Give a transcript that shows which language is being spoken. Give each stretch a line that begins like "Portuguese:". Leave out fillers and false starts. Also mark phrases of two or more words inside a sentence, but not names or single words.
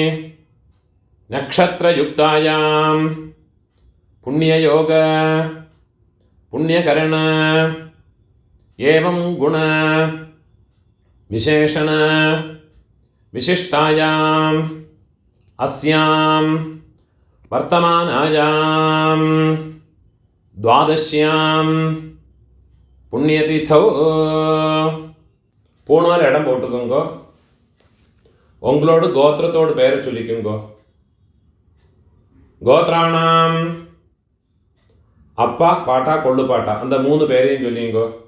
Sanskrit: നക്ഷത്രയുക്തായാം പുണ്യയോഗ പുണ്യകരണ ഏവം ഗുണ വിശേഷണ വിശിഷ്ടായാം അസ്യാം വർത്തമാനായാം ദ്വാദശ്യാം
Tamil: புண்ணியதீர்த்தோ போனார் இடம் போட்டுக்கோங்க. உங்களோட கோத்திரத்தோட பேரை சொல்லிக்கோங்க. கோத்ராணாம் அப்பா பாட்டா கொள்ளு பாட்டா அந்த 3 பேரையும் சொல்லிங்கோ.